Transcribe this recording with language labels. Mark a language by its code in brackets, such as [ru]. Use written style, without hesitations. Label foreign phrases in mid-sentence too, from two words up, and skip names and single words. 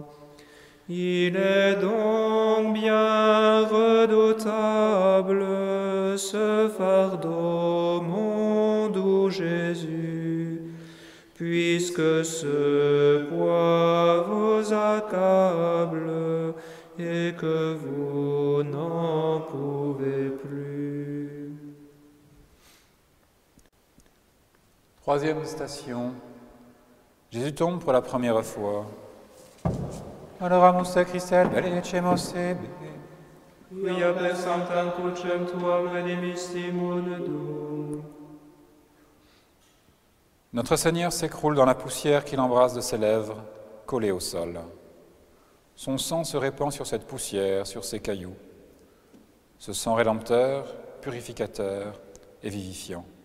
[fr] Il est donc bien redoutable ce fardeau, mon doux Jésus, puisque ce poids vous accable et que vous n'en pouvez plus. Troisième station, Jésus tombe pour la première fois. [la] adoramus te Christe, benedicemos tibi. Quia per sanctam crucem tuam redimisti mundum. [fr] Notre Seigneur s'écroule dans la poussière qu'il embrasse de ses lèvres, collées au sol. Son sang se répand sur cette poussière, sur ces cailloux. Ce sang rédempteur, purificateur et vivifiant.